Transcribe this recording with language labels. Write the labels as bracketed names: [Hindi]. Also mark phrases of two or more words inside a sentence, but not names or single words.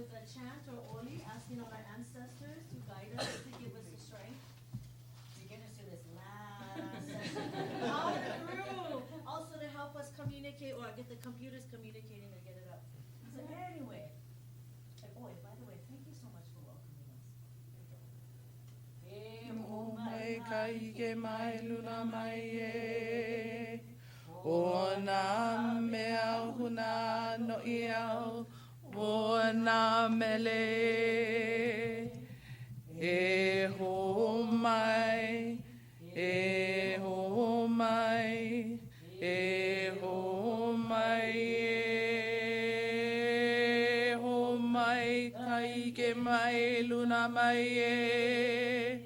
[English] chant or oli, asking our ancestors to guide us, to give us the strength to get us to this last session. All through. Also to help us communicate or get the computers communicating to get it up. So anyway, by the way, thank you so much for welcoming us. [Hawaiian] O na mea huna no iau, o na mele. E ho mai, e ho mai, e ho mai, e ho mai, kai ke mai luna mai e.